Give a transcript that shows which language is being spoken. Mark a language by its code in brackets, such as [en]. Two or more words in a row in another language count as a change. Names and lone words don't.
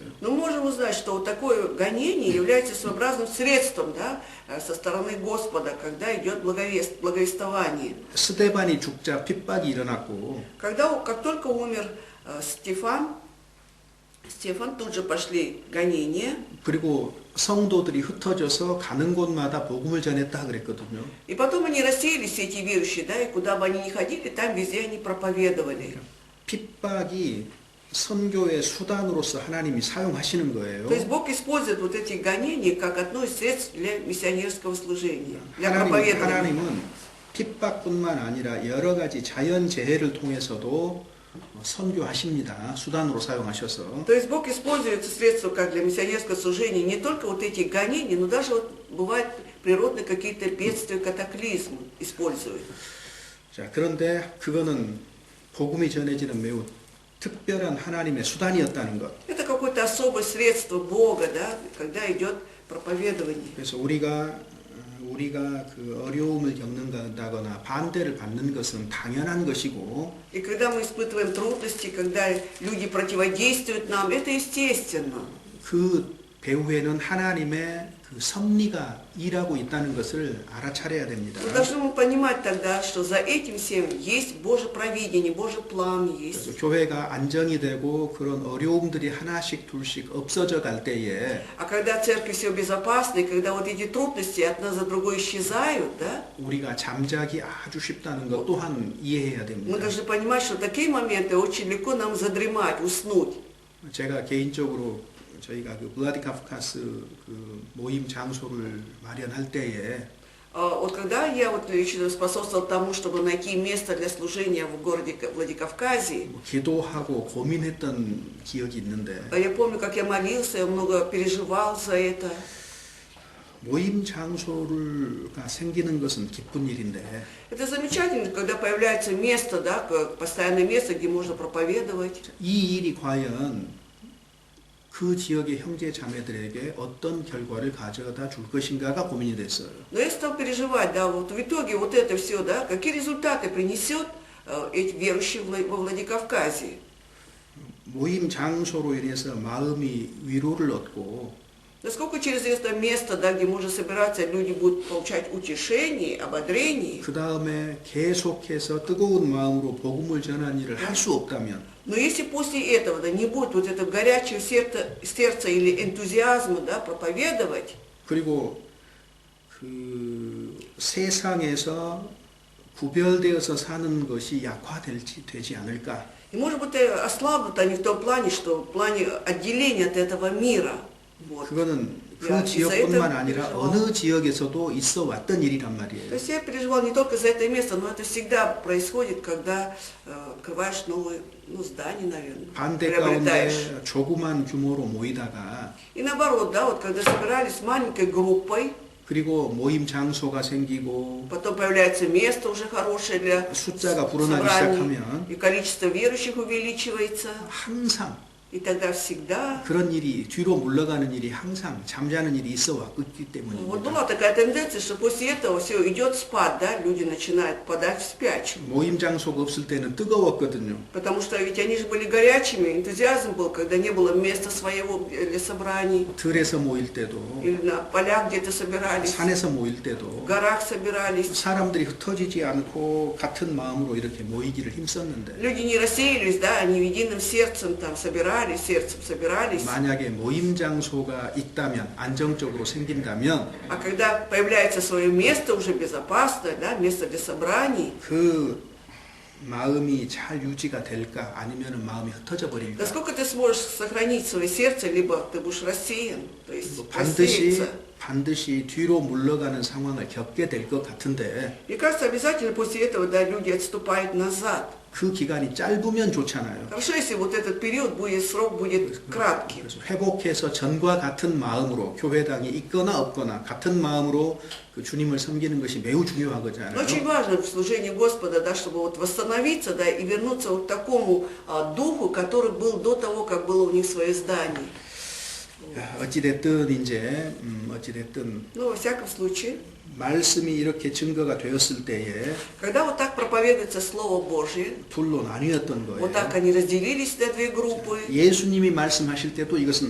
[ru] Но мы можем узнать, что вот такое гонение является своеобразным средством, да, со стороны Господа, когда идет благовествование. [ko] 스데반이 죽자 핍박이 일어났고 [ru] Как только умер Стефан, тут же пошли гонения. [ko] 그리고 성도들이 흩어져서 가는 곳마다 복음을 전했다 그랬거든요. [ru] И потом они рассеялись, все эти верующие, да, и куда бы они ни ходили, там везде они проповедовали. [ko] 핍박이 선교의 수단으로서 하나님이 사용하시는 거예요. [ru] То есть Бог использует вот эти гонения как одно из средств для миссионерского служения, для проповедования. [ko] 하나님은 핍박뿐만 아니라 여러 가지 자연재해를 통해서도 선교하십니다. 수단으로 사용하셔서. [ru] То есть Бог использует средства как для миссионерского служения, не только вот эти гонения, но даже вот бывают природные какие-то бедствия, катаклизмы используют. [ko] 자, 그런데 그거는 복음이 전해지는 매우 특별한 하나님의 수단이었다는 것. [ru] Это какое-то особое средство Бога, да, когда идет проповедование. [ko] 그래서 우리가 그 어려움을 겪는다거나 반대를 받는 것은 당연한 것이고 [ru] И когда мы испытываем трудности, когда люди противодействуют нам, это естественно. [ko] 그 배후에는 하나님의 그 섭리가 일하고 있다는 것을 알아차려야 됩니다. [ru] Мы должны понимать тогда, что за этим всем есть Божье провидение, Божий план есть. [ko] 그래서 교회가 안정이 되고 그런 어려움들이 하나씩 둘씩 없어져 갈 때에 [ru] А когда церковь все безопасно, и когда вот эти трудности одна за другой исчезают, да, [ko] 우리가 잠자기 아주 쉽다는 것 또한 이해해야 [ru] мы [ko] 됩니다. [ru] должны понимать, что в такие моменты очень легко нам задремать, уснуть. [ko] 제가 개인적으로 저희가 그 블라디카프카스 그 모임 장소를 마련할 때에 [ru] Вот когда я вот лично способствовал тому, чтобы найти место для служения в городе Владикавказе, [ko] 기도하고 고민했던 기억이 있는데 [ru] я помню, как я молился, я много переживал за это. [ko] 모임 장소가 생기는 것은 기쁜 일인데 [ru] Это замечательно, когда появляется место, да, постоянное место, где можно проповедовать. [ko] 이 일이 과연 그 지역의 형제 자매들에게 어떤 결과를 가져다 줄 것인가가 고민이 됐어요. [ru] Но я стал переживать, да, вот в итоге вот это все, да, какие результаты принесет эти верующие во Владикавказе. [ko] 모임 장소로 인해서 마음이 위로를 얻고 [ru] Насколько через это место, да, где можно собираться, люди будут получать утешение, ободрение. [ko] 그 다음에 계속해서 뜨거운 마음으로 복음을 전하는 일을 할 수 없다면 [ru] Но если после этого, да, не будет вот этого горячего сердца или энтузиазма, да, проповедовать, [ko] 그리고 그 세상에서 구별되어서 사는 것이 되지 않을까? [ru] и может быть ослабнут они в том плане, что в плане отделения от этого мира. Вот. [ko] 그거는 그 [ru] Я [ko] 지역뿐만 [ru] из-за [ko] 아니라 [ru] этого [ko] 어느 지역에서도 있어 왔던 일이란 [ru] То [ko] 말이에요. [ru] есть я переживал не только за это место, но это всегда происходит, когда открываешь новые, здания, наверное, [ko] 반대 [ru] приобретаешь. [ko] 가운데 조그만 규모로 모이다가 [ru] И наоборот, да, вот когда собирались маленькой группой, [ko] 그리고 모임 장소가 생기고 [ru] потом появляется место уже хорошее для [ko] 숫자가 불어나기 [ru] собраний, [ko] 시작하면 [ru] и количество верующих увеличивается. [ko] 항상 [ru] И тогда всегда [ko] 그런 일이 뒤로 물러가는 일이 항상 잠자는 일이 있어 왔기 [ru] вот [ko] 때문입니다. [ru] была такая тенденция, что после этого все идет спад, да, люди начинают падать в спячку. [ko] 모임 장소가 없을 때는 뜨거웠거든요. [ru] Потому что ведь они же были горячими, энтузиазм был, когда не было места своего для собраний, [ko] 들에서 모일 때도 [ru] или на полях где-то собирались, [ko] 산에서 모일 [ru] в [ko] 때도 [ru] горах собирались. [ko] 사람들이 흩어지지 않고 같은 마음으로 이렇게 모이기를 힘썼는데 [ru] Люди не рассеялись, да, они единым сердцем там собирались, сердцем собирались. [ko] 만약에 모임 장소가 있다면 안정적으로 생긴다면 [ru] А когда появляется свое место уже безопасное, да, место для собраний, [ko] 그 마음이 잘 유지가 될까 아니면 마음이 흩어져 버릴까 [ru] насколько ты сможешь сохранить свое сердце, либо ты будешь рассеян, то есть [ko] 반드시 [ru] рассеяться. [ko] 반드시 뒤로 물러가는 상황을 겪게 될 것 같은데 [ru] Мне кажется, обязательно после этого, да, люди отступают назад. [ko] 그 기간이 짧으면 좋잖아요. [ru] Хорошо, если вот этот период будет, срок будет кратким. [ko] 그래서 회복해서 전과 같은 마음으로 교회당이 있거나 없거나 같은 마음으로 그 주님을 섬기는 것이 매우 [ru] Но [ko] 중요하거든요. [ru] очень важно в служении Господа, да, чтобы вот восстановиться, да, и вернуться вот к такому духу, который был до того, как было у них свое здание. [ko] 어찌됐든 이제 어찌됐든 [ru] Но во всяком случае, [ko] 말씀이 이렇게 증거가 되었을 때에 [ru] когда вот так проповедуется Слово Божье, [ko] 둘로 나뉘었던 [ru] вот так [ko] 거예요. [ru] они разделились на две группы. [ko] 예수님이 말씀하실 때도 이것은